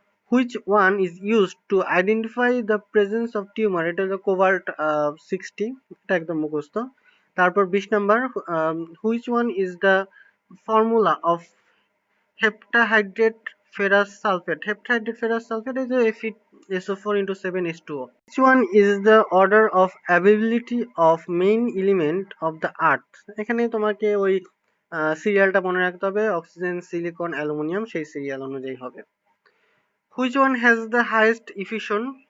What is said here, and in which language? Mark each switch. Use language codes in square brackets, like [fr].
[en] which one is used to identify the presence of tumour, [bn] এটা হলো কোভাল্ট 60, এটা একদম মুখস্থ। তারপর 20 number, [en] Which one is the formula of heptahydrate ferrous sulphate, heptahydrate ferrous sulphate is a SO4 into 7H2O. Which one is the order of availability of main element of the earth? [bn] এখানে তোমাকে ওই সিরিয়ালটা মনে রাখতে হবে, oxygen, silicon, aluminium, সেই serial অনুযায়ী হবে। [en] Which one has the highest effusion?